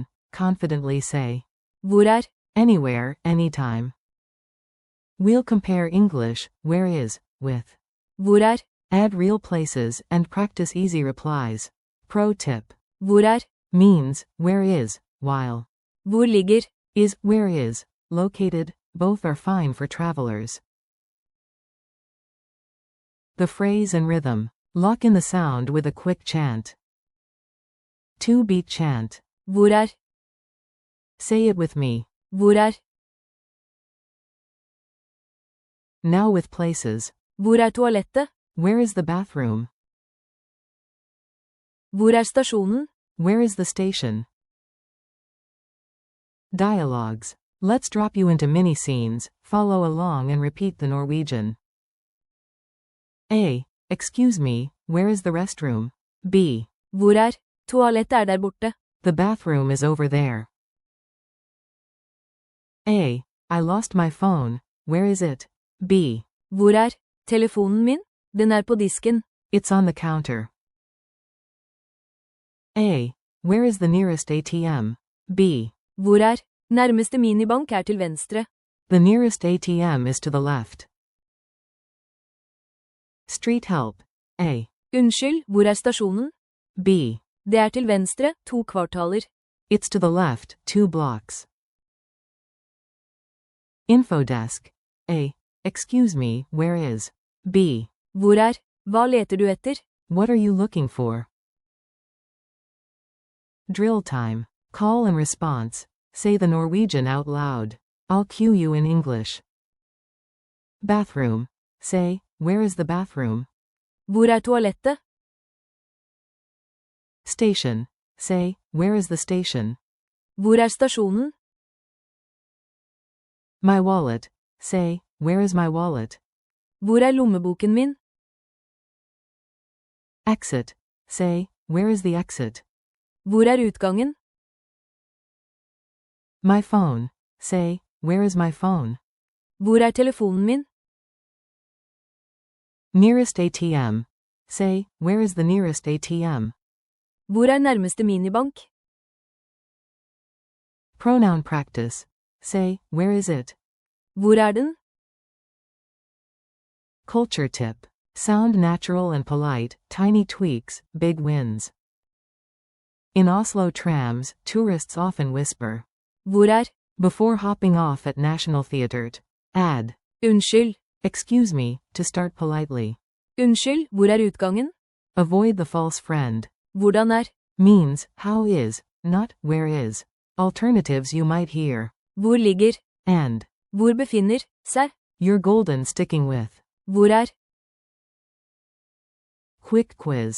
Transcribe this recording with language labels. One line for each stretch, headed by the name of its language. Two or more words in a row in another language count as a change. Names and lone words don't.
English: Confidently say.
Norwegian: Hvor er?
English: Anywhere, anytime. We'll compare English, where is, with.
Norwegian: Hvor er?
English: Add real places and practice easy replies. Pro tip.
Norwegian: Hvor er?
English: Means, where is, while.
Norwegian: Hvor ligger?
English: Is, where is, located, both are fine for travelers. The phrase and rhythm. Lock in the sound with a quick chant. 2-beat chant.
Norwegian: Hvor er?
English: Say it with me.
Norwegian: Hvor er?
English: Now with places.
Norwegian: Hvor er toalettet?
English: Where is the bathroom?
Norwegian: Hvor er stasjonen?
English: Where is the station? Dialogues. Let's drop you into mini scenes, follow along and repeat the Norwegian. A. Excuse me, where is the restroom? B.
Norwegian: Hvor er? Toalettet er der borte.
English: The bathroom is over there. A. I lost my phone, where is it? B.
Norwegian: Hvor er? Telefonen min? Den er på disken.
English: It's on the counter. A. Where is the nearest ATM? B.
Norwegian: Hvor er? Nærmeste minibank er til venstre.
English: The nearest ATM is to the left. Street help. A.
Norwegian: Unnskyld, hvor er stasjonen?
English: B.
Norwegian: Det er til venstre, 2 kvartaler.
English: It's to the left, 2 blocks. Infodesk. A. Excuse me, where is? B.
Norwegian: Hvor er? Hva leter du etter?
English: What are you looking for? Drill time. Call and response. Say the Norwegian out loud. I'll cue you in English. Bathroom. Say, where is the bathroom?
Norwegian: Hvor er toalettet?
English: Station. Say, where is the station?
Norwegian: Hvor er stasjonen?
English: My wallet. Say, where is my wallet?
Norwegian: Hvor er lommeboken min?
English: Exit. Say, where is the exit?
Norwegian: Hvor er utgangen?
English: My phone. Say, where is my phone?
Norwegian: Hvor er telefonen min?
English: Nearest ATM. Say, where is the nearest ATM?
Norwegian: Hvor er nærmeste minibank?
English: Pronoun practice. Say, where is it?
Norwegian: Hvor er den?
English: Culture tip. Sound natural and polite, tiny tweaks, big wins. In Oslo trams, tourists often whisper.
Norwegian: Hvor er?
English: Before hopping off at National Theatre. Add. Unnskyld. Excuse me, to start politely.
Norwegian: Unnskyld, hvor er utgangen?
English: Avoid the false friend.
Norwegian: Hvordan er?
English: Means, how is, not, where is. Alternatives you might hear.
Norwegian: Hvor ligger?
English: And.
Norwegian: Hvor befinner seg?
English: You're golden sticking with.
Norwegian: Hvor er?
English: Quick quiz.